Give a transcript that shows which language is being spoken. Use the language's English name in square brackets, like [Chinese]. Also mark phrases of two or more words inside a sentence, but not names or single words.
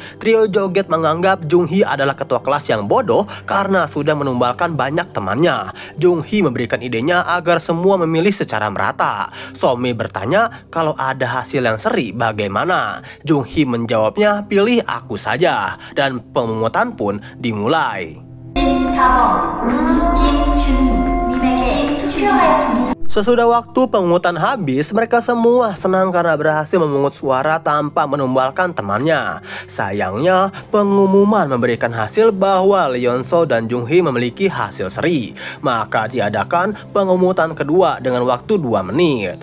[Indonesian] Trio joget menganggap Jung Hee adalah ketua kelas yang bodoh karena sudah menumbalkan banyak temannya. Jung Hee memberikan idenya agar semua memilih secara merata. Somi bertanya kalau ada hasil yang seri bagaimana. Jung Hee menjawabnya, pilih aku saja. Dan pemungutan pun dimulai. [Korean] 김다범, 루니, 김준희 님에게 투표하였습니다. [Indonesian] Sesudah waktu pemungutan habis, mereka semua senang karena berhasil memungut suara tanpa menumbalkan temannya. Sayangnya, pengumuman memberikan hasil bahwa Lee Yeon So dan Jung Hee memiliki hasil seri. Maka diadakan pengumutan kedua dengan waktu 2 menit.